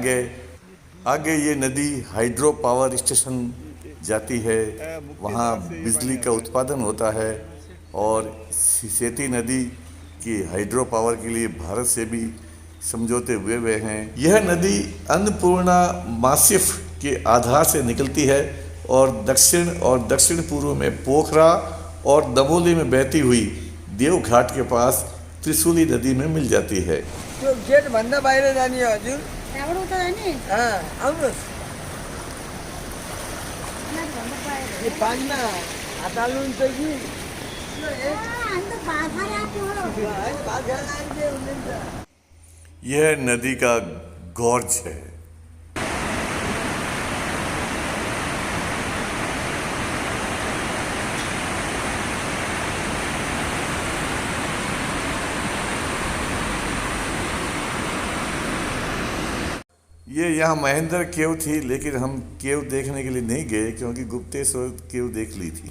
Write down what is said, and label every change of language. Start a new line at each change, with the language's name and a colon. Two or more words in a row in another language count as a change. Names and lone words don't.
Hindi: आगे ये नदी
English: hydro power station
Hindi: जाती है, वहाँ बिजली का उत्पादन होता है और सेती नदी की
English: hydro power
Hindi: के लिए भारत से भी समझौते हुए हैं। यह नदी अन्नपूर्णा मासिफ के आधार से निकलती है और दक्षिण पूर्व में पोखरा और दमोली में बहती हुई देवघाट के पास त्रिशूली नदी में मिल जाती है।
Nepali: त्यो गेट भन्दा बाहिर जाने हो हजुर? त्यहाँबाट उता जाने? आउनुहोस्। यो पानीमा हात हाल्नुहुन्छ कि?
Hindi: यह नदी का गॉर्ज है। ये यहाँ महेंद्र केव थी, लेकिन हम केव देखने के लिए नहीं गए क्योंकि गुप्तेश्वर केव देख ली थी।